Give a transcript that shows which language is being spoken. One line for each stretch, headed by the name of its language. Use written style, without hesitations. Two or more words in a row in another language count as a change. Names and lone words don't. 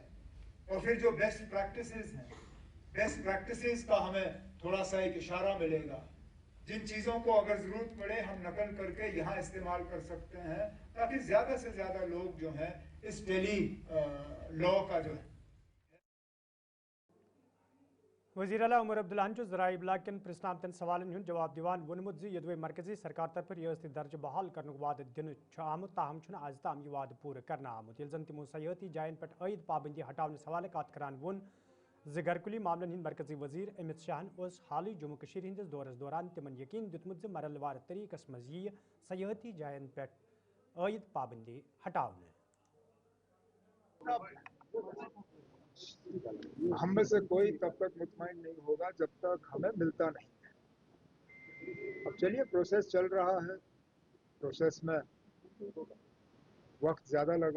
Hindi: और फिर जो
English: best practices
Hindi: हैं,
English: best practices
Hindi: का हमें थोड़ा सा एक इशारा मिलेगा, जिन चीज़ों को अगर ज़रूरत पड़े हम नकल करके यहाँ इस्तेमाल कर सकते हैं, ताकि ज़्यादा से ज़्यादा लोग जो हैं इस टेली लॉ का जो है।
Kashmiri: वज़ीर आला उमर अब्दुल्लाहन ज़राई इब्लाग कन प्रश्नामतन सवालन हुन जवाब दिवान वोनमुत ज़ि यदवे मरकजी सरकार तरफ रियासती दर्ज बहाल करने वाद दिन आमुत ताहम छुन आज ताम यह वाद पूरा करना आमुत यलजन तिमो सयाहती जायन पर अयद पाबंदी हटाने सवाल कात करान वोन ज़ घरकुली मामलन हिंद मरकजी वज़ीर अमित शाहन उस हाली जम्मू कश्मीर हिंदिस दौरस दौरान तिमन यकीन दितमुत ज़ मरलवार तरीक़स मज़ यह सयाहती जायन पर अयद पाबंदी हटाने।
Hindi: हम में से कोई तब तक मुतमईन नहीं होगा जब तक हमें मिलता नहीं है। अब चलिए, प्रोसेस चल रहा है, प्रोसेस में वक्त ज़्यादा लगा।